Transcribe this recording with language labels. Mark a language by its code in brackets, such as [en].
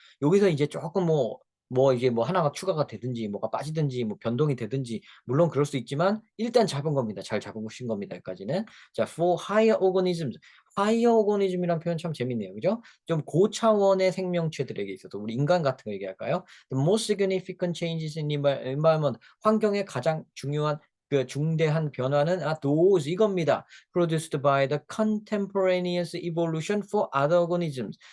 [ko] 여기서 이제 조금 이제 뭐 하나가 추가가 되든지 뭐가 빠지든지 뭐 변동이 되든지 물론 그럴 수 있지만 일단 잡은 겁니다. 잘 잡으신 겁니다. 여기까지는. 자, [en] for higher organisms. [ko] higher organism이란 표현 참 재밌네요. 그죠? 좀 고차원의 생명체들에게 있어서 우리 인간 같은 거 얘기할까요? [en] The most significant changes in environment. [ko] 환경의 가장 중요한 그 중대한 변화는 those 이겁니다. [en] Produced by the contemporaneous evolution for other organisms.